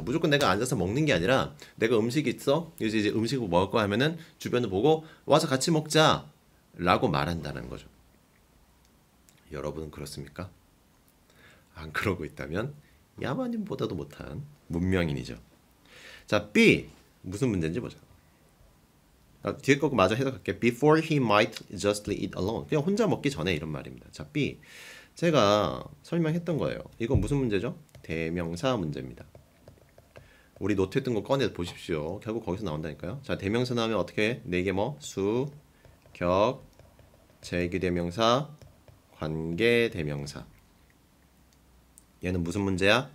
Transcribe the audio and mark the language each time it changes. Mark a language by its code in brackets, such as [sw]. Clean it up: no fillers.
[ko] 무조건 내가 앉아서 먹는 게 아니라 내가 음식이 있어. 이제 음식을 먹을 거 하면은 주변을 보고 와서 같이 먹자 라고 말한다는 거죠. 여러분은 그렇습니까? 안 그러고 있다면 야마님보다도 못한 문명인이죠. 자, B 무슨 문제인지 보자. 뒤에 거 마저 해석할게. [en] Before he might justly eat alone. [ko] 그냥 혼자 먹기 전에 이런 말입니다. 자, B 제가 설명했던 거예요. 이건 무슨 문제죠? 대명사 문제입니다. 우리 노트했던 거 꺼내 보십시오. 결국 거기서 나온다니까요. 자, 대명사 나오면 어떻게 해? 네 개 뭐? 수, 격, 제기대명사, 관계대명사. 얘는 무슨 문제야?